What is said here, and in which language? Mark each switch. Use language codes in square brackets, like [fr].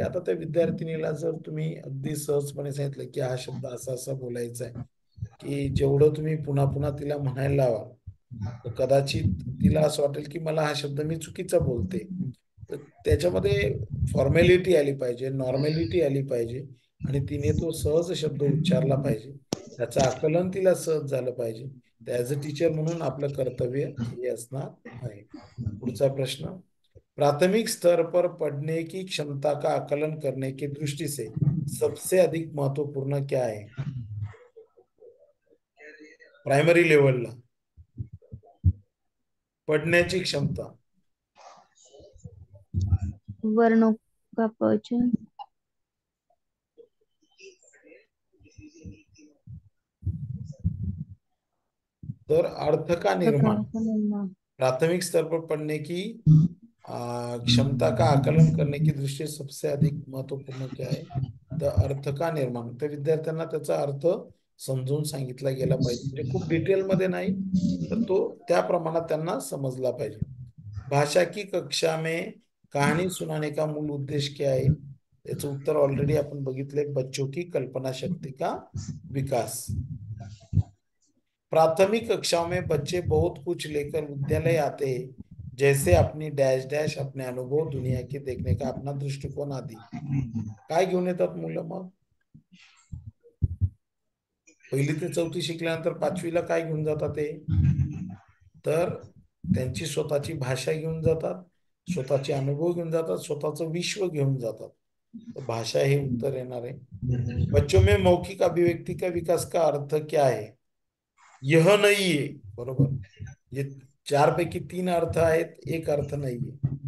[mr] आता त्या विद्यार्थिनीला जर तुम्ही अगदी सहजपणे सांगितलं की हा शब्द असा असा बोलायचा आहे, की जेवढं तुम्ही पुन्हा पुन्हा तिला म्हणायला लावा, तर कदाचित तिला असं वाटेल की मला हा शब्द मी चुकीचा बोलते. तर त्याच्यामध्ये फॉर्मॅलिटी आली पाहिजे, नॉर्मॅलिटी आली पाहिजे आणि तिने तो सहज शब्द उच्चारला पाहिजे. त्याचं आकलन तिला सहज झालं पाहिजे. ॲज अ टीचर म्हणून आपलं कर्तव्य हे असणार आहे. पुढचा प्रश्न. [hi] प्राथमिक स्तर पर पढ़ने की क्षमता का आकलन करने की दृष्टि से सबसे अधिक महत्वपूर्ण क्या है? [mr] प्राइमरी लेवलला पढ़ण्याची क्षमता. [hi] वर्णों का पहचान, तर अर्थ का निर्माण. प्रकार का निर्माण, प्राथमिक स्तर पर पढ़ने की क्षमता का आकलन करने की दृष्टि से सबसे अधिक महत्वपूर्ण क्या है? तर अर्थ का निर्माण. [mr] तर विद्यार्थ्यांना त्याचा अर्थ समजून सांगितला गेला पाहिजे. म्हणजे खूप डिटेलमध्ये नाही, तर तो त्या प्रमाणात त्यांना समजला पाहिजे. [hi] भाषा की कक्षा में कहानी सुनाने का मूल उद्देश्य क्या है? [mr] याचं उत्तर ऑलरेडी आपण बघितले. [hi] बच्चों की कल्पना शक्ति का विकास. प्राथमिक कक्षाओं में बच्चे बहुत कुछ लेकर विद्यालय आते हैं, जैसे अपनी डैश डैश, अपने अनुभव, दुनिया के देखने का अपना दृष्टिकोन आदि. [mr] काय घेऊन येतात मुलं मग? 1ली ते 4थी शिकल्यानंतर 5वीला काय घेऊन जातात ते? तर त्यांची स्वतःची भाषा घेऊन जातात, स्वतःचे अनुभव घेऊन जातात, स्वतःचं विश्व घेऊन जातात. तर भाषा हे उत्तर येणार आहे. [hi] बच्चों में मौखिक अभिव्यक्ति का विकास का अर्थ क्या है? [mr] यह नाही आहे. बरोबर. ये 4 पैकी 3 अर्थ आहेत, एक अर्थ नाहीये.